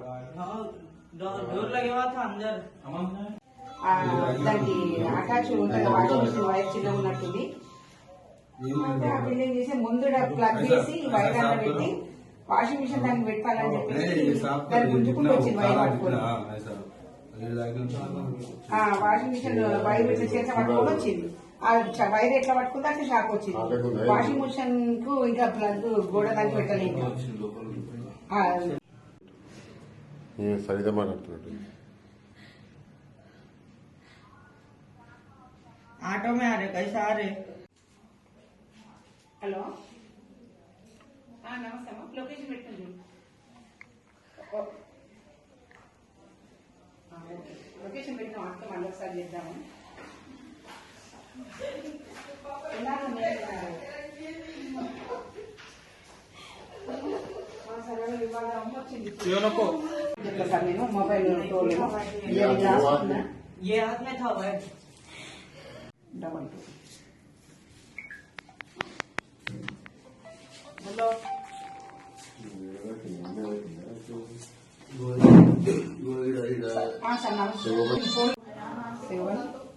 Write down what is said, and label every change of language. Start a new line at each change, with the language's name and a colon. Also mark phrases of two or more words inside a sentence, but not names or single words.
Hindi: हाँ, डोर लगे हुआ था अंदर।
Telugu: దానికి అటాచ్ ఉంటుంది వాషింగ్ మిషన్ వైర్ చిన్న ఉన్నట్టుంది. ఆ బిల్డింగ్ చేసి ముందు ప్లగ్ చేసి వైర్ అన్న పెట్టి వాషింగ్ మిషన్ దానికి పెట్టాలని చెప్పేసి దాన్ని గుంజుకుంటూ వచ్చింది వైర్ పట్టుకుని. వాషింగ్ మిషన్ వైర్ ఇట్లా చేసే పట్టుకొని వచ్చింది. ఆ వైర్ ఎట్లా పట్టుకుంటే అట్లా షాక్ వచ్చింది. వాషింగ్ మిషన్ కు ఇంకా ప్లగ్ గోడ దానికి పెట్టలేదు.
Hindi: ऑटो में आ रहे, कैसे आ रहे?
Telugu: హలో నమస్తే అమ్మ, లొకేషన్ పెట్టండి. లొకేషన్ పెట్టిన అక్క మళ్ళీ ఒకసారి చేద్దాము. సార్ నేను మొబైల్
Hindi: ये हाथ में था वायर। डबल हेलो, हाँ सर नमस्ते। 7